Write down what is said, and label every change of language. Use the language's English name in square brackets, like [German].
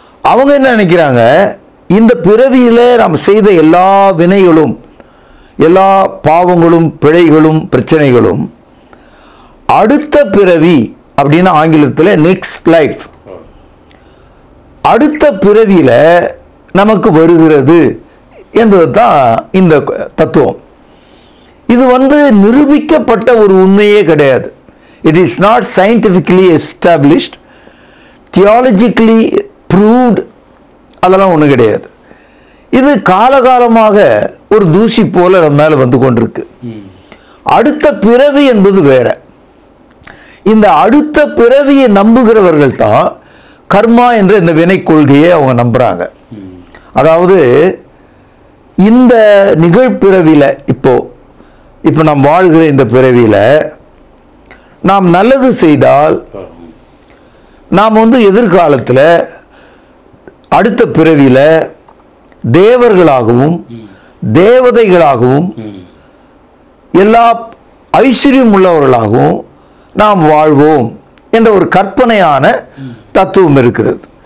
[Tamil] அவங்க என்ன நினைக்கிறாங்க, இந்த பிறவியில நாம் செய்த எல்லா வினைகளும் எல்லா பாவங்களும் பிழைகளும் பிரச்சனைகளும் அடுத்த பிறவி அப்படின்னு ஆங்கிலத்தில் [English] next life, [Tamil] அடுத்த பிறவியில நமக்கு வருகிறது என்பது தான் இந்த தத்துவம். இது நிரூபிக்கப்பட்ட ஒரு உண்மையே கிடையாது. [English] It is not scientifically established, theologically proved, [Tamil] அதெல்லாம் ஒன்றும் கிடையாது. இது காலகாலமாக ஒரு தூசி போல நம்ம மேலே வந்து கொண்டிருக்கு. அடுத்த பிறவி என்பது வேற. இந்த அடுத்த பிறவியை நம்புகிறவர்கள் தான் கர்மா என்ற இந்த வினை கொள்கையை அவங்க நம்புறாங்க. அதாவது இந்த நிகழ்பிறவியில இப்போ நாம் வாழ்கிற இந்த பிறவியில நாம் நல்லது செய்தால் நாம் எதிர்காலத்தில் அடுத்த பிறவியில் தேவர்களாகவும் தேவதைகளாகவும் எல்லா ஐஸ்வர்யம் உள்ளவர்களாகவும் நாம் வாழ்வோம் என்ற ஒரு கற்பனையான தத்துவம் இருக்கிறது.